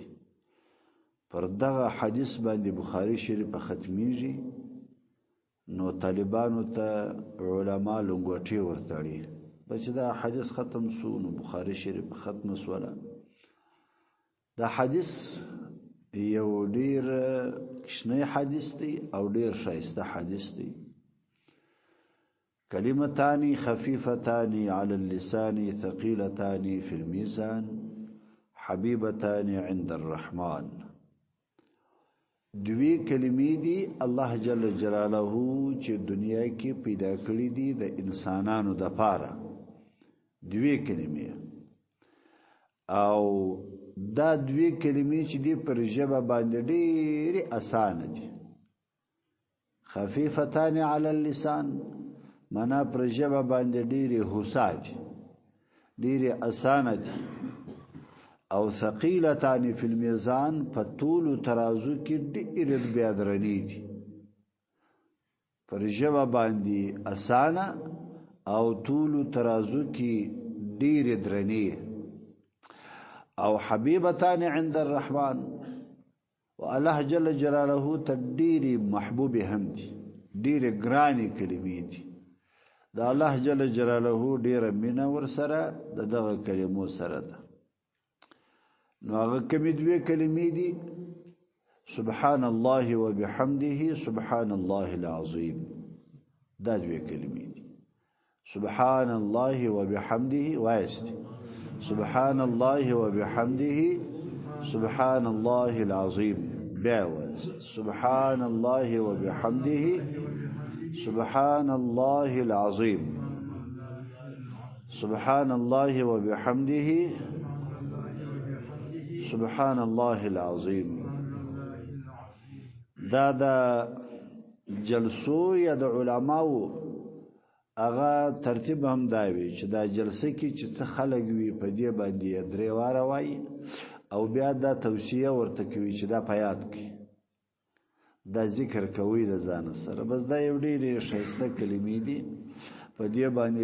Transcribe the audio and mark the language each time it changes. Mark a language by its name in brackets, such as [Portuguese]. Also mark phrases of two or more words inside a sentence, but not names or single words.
[Pashto] پر دغه حدیث باندې بخاری شریف ختمیږي نو طالبانو ته علما لنګوټي ورتړي بچ دا حدیث ختم سو نو بخاری شریف ختم سوله. دا حدیث یو ډیر کشنی حدیث دی او ډیر شایسته حدیث دی. [Arabic] كلمتان خفيفتان على اللسان ثقيلتان في الميزان حبيبتان عند الرحمن. [Pashto] دوی کلمې دي الله جل جلاله چې دنیا کې پیدا کړې دي د انسانانو د پاره. دوی کلمې او دا دوی کلمې چې دي پر ژبه باندې ډېرې اسانه دي. [Arabic] خفيفتان على اللسان [Pashto] منا پر ژبه باندې ډېرې هوسا دي، ډېرې اسانه دي. او [Arabic] ثقيلتان في الميزان [Pashto] په طول ترازو کې ډېرې بیا درنې دي. پر ژبه باندې اسانه او طول ترازو کې ډېرې درنې. او [Arabic] حبيبتان عند الرحمن [Pashto] و الله جل جلاله ته ډېرې محبوب هم دي ډېرې ګرانې کلمې دي د الله جل جلاله ډېره مینه ورسره د دغه کلمو سره ده نو هغه کومې دوې کلمې دي [Arabic] سبحان الله وبحمده سبحان الله العظیم [Pashto] دا دوې کلمې دي [Arabic] سبحان الله وبحمده [Pashto] وایست [Arabic] سبحان الله وبحمده سبحان الله العظیم [Pashto] باوز [Arabic] سبحان الله وبحمده سبحان الله العظیم سبحان الله وبحمده سبحان الله العظیم [Pashto] دا جلسو یا د علماو هغه ترتیب هم دا وی چې دا جلسه کې چې څه خلک وي په دې باندې درې واره وایي او بیا دا توصیه ورته کوي چې دا په یاد کړي دا ذکر کوي د ځان سره بس دا یو ډېرې ښایسته کلمې دي په دې باندې